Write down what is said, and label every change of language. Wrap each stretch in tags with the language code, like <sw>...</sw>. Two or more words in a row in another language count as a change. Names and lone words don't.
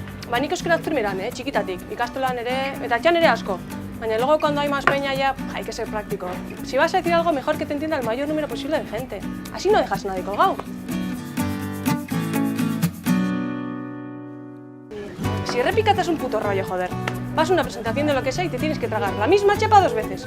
<eu>Ba, nik euskaraz primeran, txikitatik, ikastolan ere, eta etxean ere asko.</eu> <es>Baina luego cuando hay más peña ya, hay que ser práctico. Si vas a decir algo, mejor que te entienda el mayor número posible de gente. Así no dejas a nadie colgado. Si repicata es un puto rollo, joder. Vas a una presentación de lo que sea y te tienes que tragar la misma chapa 2 veces.</es>